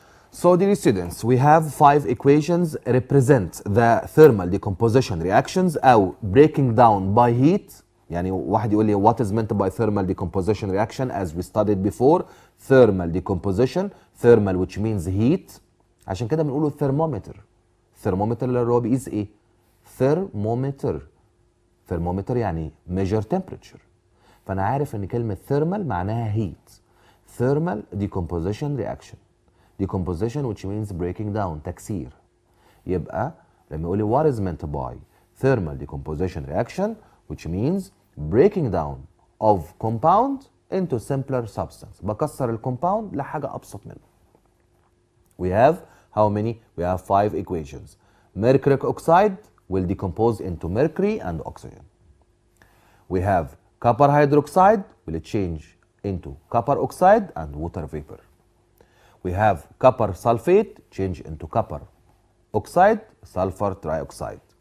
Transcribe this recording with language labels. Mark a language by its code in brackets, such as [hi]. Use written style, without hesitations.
[en] So dear students, we have 5 equations represent the thermal decomposition reactions [ar] أو [en] breaking down by heat. [ar] يعني واحد يقول لي [en] what is meant by thermal decomposition reaction as we studied before. Thermal decomposition, thermal which means heat. [ar] عشان كده بنقوله thermometer. thermometer اللي هو بيقيس ايه؟ thermometer. [en] thermometer [ar] يعني [en] measure temperature. [ar] فأنا عارف إن كلمة thermal معناها heat. [en] thermal decomposition reaction. decomposition which means breaking down [ar] تكسير. يبقى لما يقول لي [en] what is meant by thermal decomposition reaction which means breaking down of compound into simpler substance. [ar] بكسر الكومباوند لحاجة أبسط منه. [en] We have how many? We have 5 equations. Mercuric oxide will decompose into mercury and oxygen. We have copper hydroxide will change into copper oxide and water vapor. We have copper sulfate change into copper oxide, sulfur trioxide.